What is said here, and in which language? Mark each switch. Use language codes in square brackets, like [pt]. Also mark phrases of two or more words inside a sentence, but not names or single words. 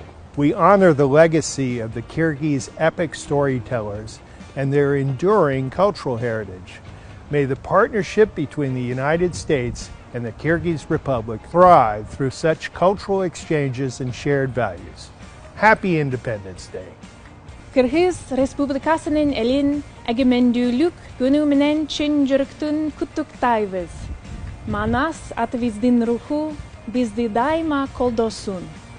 [en] We honor the legacy of the Kyrgyz epic storytellers and their enduring cultural heritage. May the partnership between the United States and the Kyrgyz Republic thrive through such cultural exchanges and shared values. Happy Independence Day. [ky] Кыргыз Республикасынын элин эгемендүүлүк күнү менен чын жүрөктөн куттуктайбыз. Манас атыбыздын руху бизди дайыма колдосун.